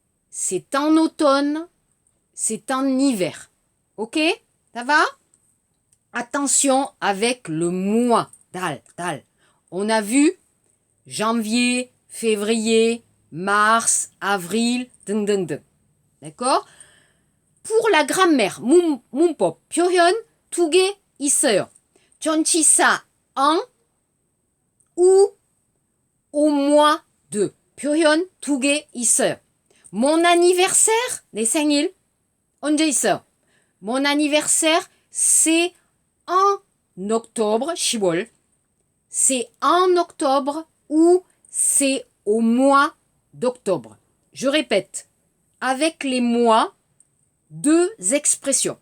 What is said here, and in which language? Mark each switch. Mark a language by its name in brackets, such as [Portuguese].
[French] C'est en automne. C'est en hiver. Ok? Ça va? Attention avec le mois. Dal, dal. On a vu janvier, février, mars, avril, ding, ding, ding. D'accord? Pour la grammaire, 문법, [Korean] 표현 2개 있어요. [French] 전치사 en ou au mois de. [Korean] 표현 2개 있어요. [French] Mon anniversaire, [Korean] 내 생일, 언제 있어요? [French] Mon anniversaire, c'est en octobre, 10월. C'est en octobre ou c'est au mois d'octobre. Je répète, avec les mois, 2 expressions.